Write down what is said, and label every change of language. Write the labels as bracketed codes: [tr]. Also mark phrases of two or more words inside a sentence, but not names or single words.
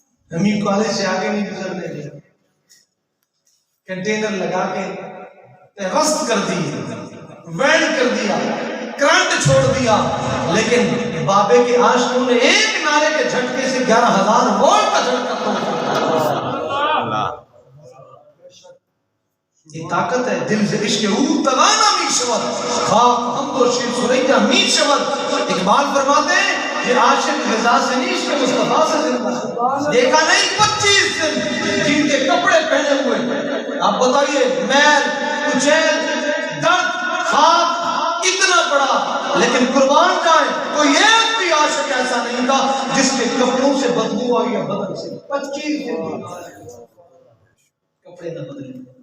[ur] ہمیں کالج سے آگے نہیں گزرنے دے، کنٹینر لگا کے پیوست کر دی، ویلڈ کر دیا، کرنٹ چھوڑ دیا، لیکن بابے کے عاشقوں نے ایک نعرے کے جھٹکے سے 11,000 وولٹ کا جھٹکا توڑ دیا۔ یہ طاقت ہے دل سے [fa] عشق او توانا می شود، خاک حمد و شیر سریہ می شود۔ [ur] اقبال فرماتے ہیں یہ عاشق رضا سے نہیں، عشق مصطفیٰ سے زندہ ہے۔ دیکھا نہیں 25 دن جن کے کپڑے پہنے ہوئے، آپ بتائیے میل، کچیل، درد، خاک اتنا بڑا، لیکن قربان جائیں کوئی ایک بھی عاشق ایسا نہیں تھا جس کے کپڑوں سے بدبو آئی یا بدن سے 25 دن کپڑے نہ بدلے۔